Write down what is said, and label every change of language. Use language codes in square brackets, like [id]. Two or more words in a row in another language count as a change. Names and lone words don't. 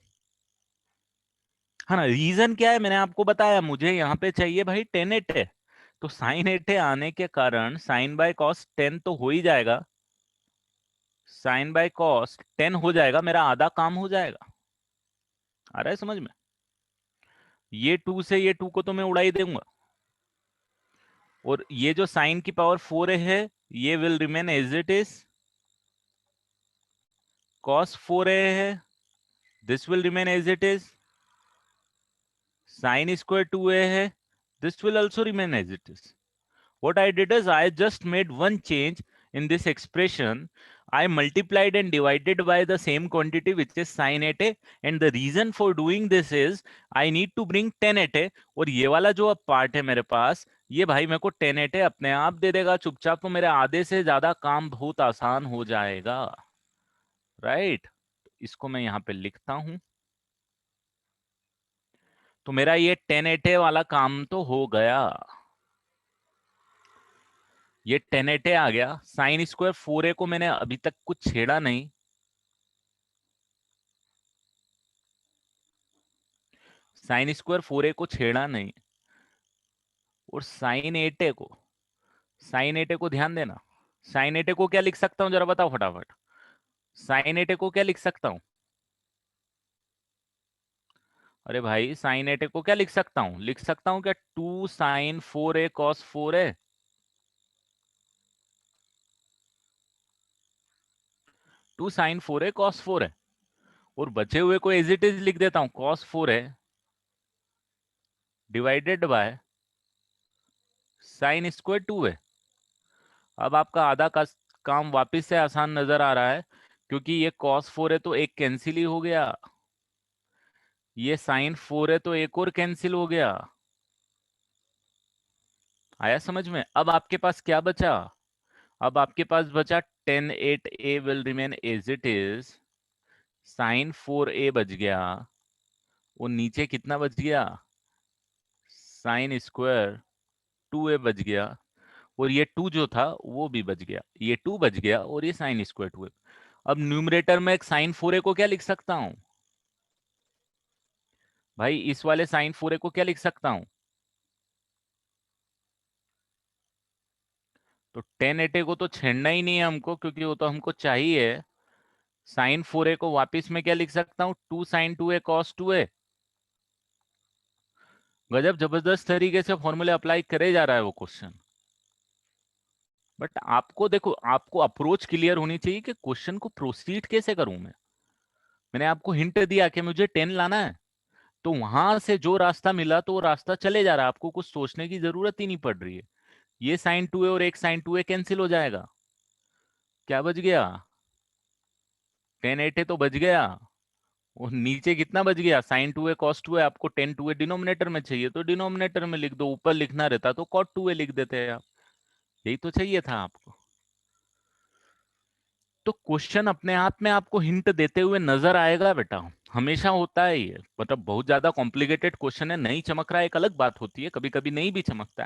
[hi] है ना? रीजन क्या है मैंने आपको बताया, मुझे यहाँ पे चाहिए भाई 10 है, तो sin 8 आने के कारण sin/cos 10 तो हो ही जाएगा, sin/cos 10 हो जाएगा, मेरा आधा काम हो जाएगा। आ रहा है समझ में? ये 2 से ये 2 को तो मैं उड़ा ही दूंगा, और ये जो साइन की पावर 4 है ये [en] will remain as it is, [hi] cos 4a है, [en] this will remain as it is, [hi] sin² 2a है, [en] this will also remain as it is. What I did is I just made one change in this expression. I multiplied and divided by the same quantity which is sin 8a, and the reason for doing this is I need to bring [hi] 10 और ये वाला जो अब पार्ट है मेरे पास, ये भाई मेरे को 10 अपने आप दे देगा चुपचाप, तो मेरे आधे से ज्यादा काम बहुत आसान हो जाएगा, राइट? इसको मैं यहाँ पे लिखता हूं, तो मेरा ये 10 वाला काम तो हो गया। ये 10 आ गया। sin²4a को मैंने अभी तक कुछ छेड़ा नहीं, sin²4a को छेड़ा नहीं, और sin 8a को ध्यान देना, साइन एटे को क्या लिख सकता हूं, जरा बताओ फटाफट। साइन एटे को क्या लिख सकता हूं? अरे भाई साइन एटे को क्या लिख सकता हूं? लिख सकता हूं क्या 2 sin 4a cos 4a? 2 sin 4a cos 4a। और बचे हुए को [en] as it is [hi] लिख देता हूं, cos 4a डिवाइडेड बाय sin² 2a। अब आपका आधा का काम वापस से आसान नजर आ रहा है, क्योंकि ये cos 4 है तो एक कैंसिल ही हो गया, ये sin 4 है तो एक और कैंसिल हो गया। आया समझ में? अब आपके पास क्या बचा? अब आपके पास बचा tan 8a [en] will remain as it is, [hi] sin 4a बच गया, और नीचे कितना बच गया? sin² 2a बच गया, और ये 2 जो था वो भी बच गया, ये 2 बच गया, और ये sin²2a। अब न्यूमरेटर में एक sin 4a को क्या लिख सकता हूं भाई? इस वाले sin 4a को क्या लिख सकता हूं? तो tan 8a को तो छेड़ना ही नहीं है हमको, क्योंकि वो तो हमको चाहिए। sin 4a को वापस में क्या लिख सकता हूँ? 2 sin 2a cos 2a। गजब जबरदस्त तरीके से फॉर्मूले अप्लाई करे जा रहा है वो क्वेश्चन। बट आपको देखो, आपको अप्रोच क्लियर होनी चाहिए कि क्वेश्चन को प्रोसीड कैसे करूं मैं। मैंने आपको हिंट दिया कि मुझे 10 लाना है, तो वहां से जो रास्ता मिला तो वो रास्ता चले जा रहा है, आपको कुछ सोचने की जरूरत ही नहीं पड़ रही है। ये sin 2a और एक sin 2a कैंसिल हो जाएगा, क्या बच गया? tan 8a तो बच गया, और नीचे कितना बच गया? sin 2a cos 2a। आपको tan 2a डिनोमिनेटर में चाहिए तो डिनोमिनेटर में लिख दो, ऊपर लिखना रहता तो cot 2a लिख देते हैं आप। यही तो चाहिए था आपको। तो क्वेश्चन अपने आप में आपको हिंट देते हुए नजर आएगा बेटा, हमेशा होता है ये। मतलब बहुत ज्यादा [en] complicated question [hi] है, नहीं चमक रहा है एक अलग बात होती है, कभी कभी नहीं भी चमकता है।